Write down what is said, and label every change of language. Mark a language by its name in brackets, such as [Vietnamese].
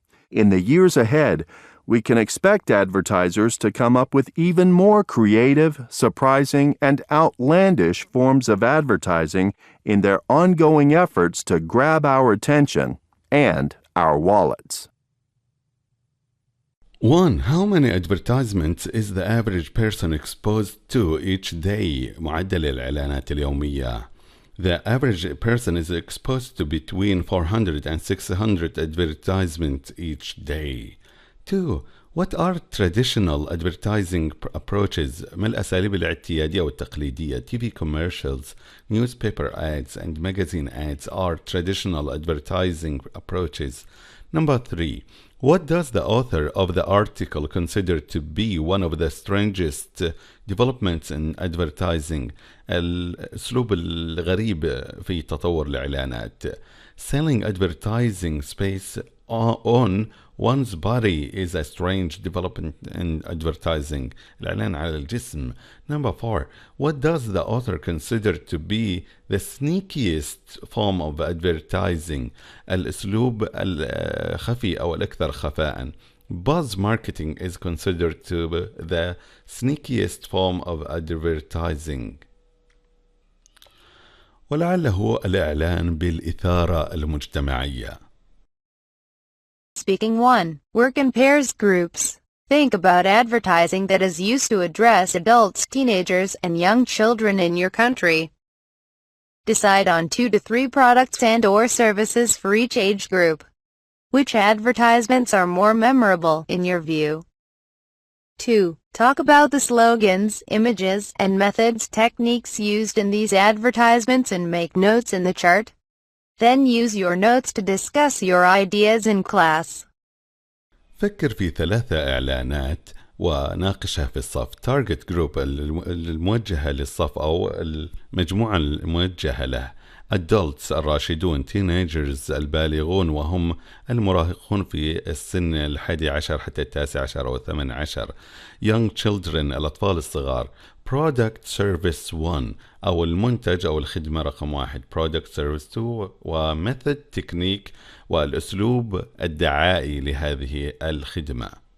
[English] In the years ahead, we can expect advertisers to come up with even more creative, surprising, and outlandish forms of advertising in their ongoing efforts to grab our attention and our wallets. 1. How many advertisements is the average person exposed to each day? [Arabic] معدل الإعلانات اليومية. [English] The average person is exposed to between 400 and 600 advertisements each day. 2. What are traditional advertising approaches? [Arabic] ما الأساليب الاعتيادية والتقليدية؟ [English] TV commercials, newspaper ads, and magazine ads are traditional advertising approaches. Number 3. What does the author of the article consider to be one of the strangest developments in advertising? [Arabic] الأسلوب الغريب في تطور الإعلانات. [English] Selling advertising space on one's body is a strange development in advertising. [Arabic] الإعلان على الجسم. [English] Number 4. What does the author consider to be the sneakiest form of advertising? [Arabic] الأسلوب الخفي أو الأكثر خفاء. [English] Buzz marketing is considered to be the sneakiest form of advertising. [Arabic] ولعله الإعلان بالإثارة المجتمعية. [English] Speaking 1. Work in pairs groups. Think about advertising that is used to address adults, teenagers, and young children in your country. Decide on 2 to 3 products and/or services for each age group. Which advertisements are more memorable in your view? 2. Talk about the slogans, images, and methods techniques used in these advertisements and make notes in the chart. Then use your notes to discuss your ideas in class. [Arabic] فكر في 3 إعلانات وناقشها في الصف. [English] Target group [Arabic] الموجهة للصف أو المجموعة الموجهة له. Adults الراشدون. Teenagers البالغون وهم المراهقون في السن 11 حتى 19 أو 18. Young children الأطفال الصغار. [English] Product Service 1 [Arabic] أو المنتج أو الخدمة رقم 1. [English] Product Service 2 [Arabic] وميثود تكنيك والأسلوب الدعائي لهذه الخدمة.